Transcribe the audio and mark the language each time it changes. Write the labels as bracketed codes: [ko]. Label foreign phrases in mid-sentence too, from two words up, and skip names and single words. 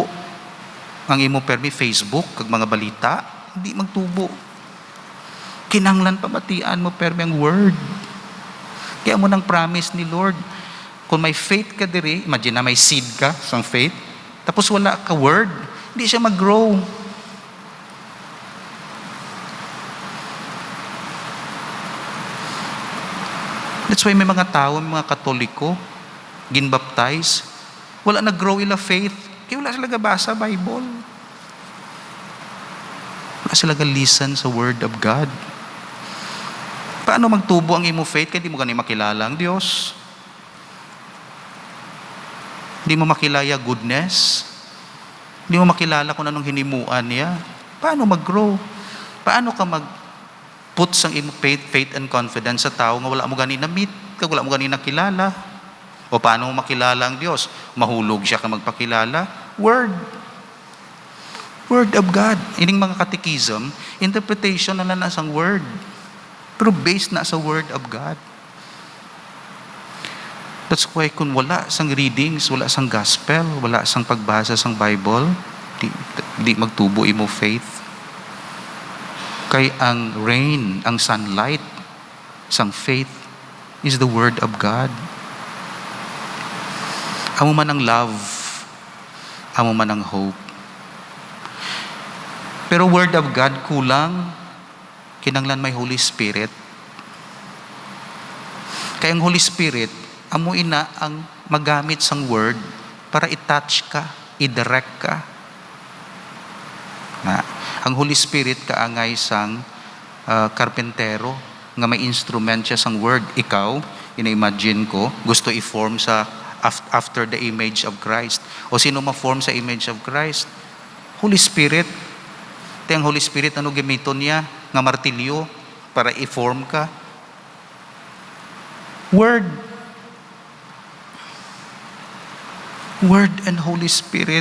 [hil] Ang imo permi Facebook, kag mga balita, hindi magtubo. Kinanglan pamatian mo permi ang word. Kaya mo nang promise ni Lord, kung may faith ka diri, imagine na may seed ka sang faith, tapos wala ka word, hindi siya mag-grow. That's why may mga tao, may mga Katoliko, ginbaptize, wala nag-grow ila faith, kaya wala sila gabasa Bible. Wala sila listen sa [en] word of God. [hil] Paano magtubo ang imo faith kaya di mo gani makilala ang Diyos? Di mo makilala goodness? Di mo makilala kung anong hinimuan niya? Paano mag-grow? Paano ka mag-put sang imo [en] faith and confidence [hil] sa tao nga wala mo gani na-meet, kag wala mo gani nakilala? O paano mo makilala ang Diyos? Mahulog siya ka magpakilala? [en] Word of God. [hil] Ining mga catechism, interpretation na lang ang word. Pero based na sa [en] word of God. [hil] That's why kung wala sang readings, wala sang gospel, wala sang pagbasa sang Bible, di magtubo imo faith. Kay ang rain, ang sunlight sang faith [en] is the word of God. [hil] Amo man ang love, amo man ang hope. Pero [en] word of God [hil] kulang kinanglan may Holy Spirit. Kaya ang Holy Spirit, amo ina ang magamit sang word para i-touch ka, i-direct ka. Na, ang Holy Spirit kaangay sang karpentero nga may instrument siya sang word. Ikaw, ina-imagine ko, gusto i-form sa [en] after the image of Christ. [hil] O sino ma-form sa [en] image of Christ? [hil] Holy Spirit. Ang Holy Spirit, ano gamiton niya? Nga martilyo para i-form ka. Word. [en] Word and Holy Spirit.